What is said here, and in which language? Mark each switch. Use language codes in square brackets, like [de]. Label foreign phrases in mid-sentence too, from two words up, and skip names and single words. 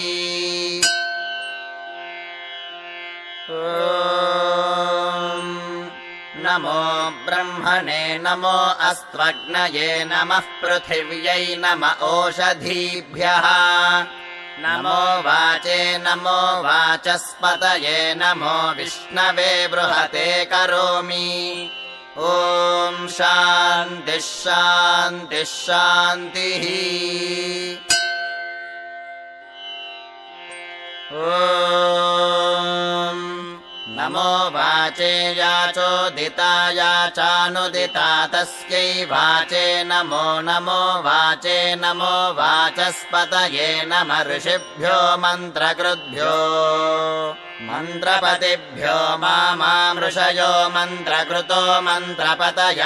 [sa] ఓం నమో బ్రహ్మణే నమో అస్త్వగ్నయే నమః పృథివ్యై నమ ఓషధీభ్యః నమో వాచే నమో వాచస్పతయే నమో విష్ణవే బృహతే కరోమి ఓం శాంతిః శాంతిః శాంతిః ఓం నమో वाचे याचोदिता याचानुदिता तस्यै वाचे नमो नमो वाचे नमो वाचस्पतये नमः ऋषिभ्यो मन्त्रकृद्भ्यो मन्त्रपतिभ्यो मामृषयो मन्त्रकृतो मन्त्रपतयः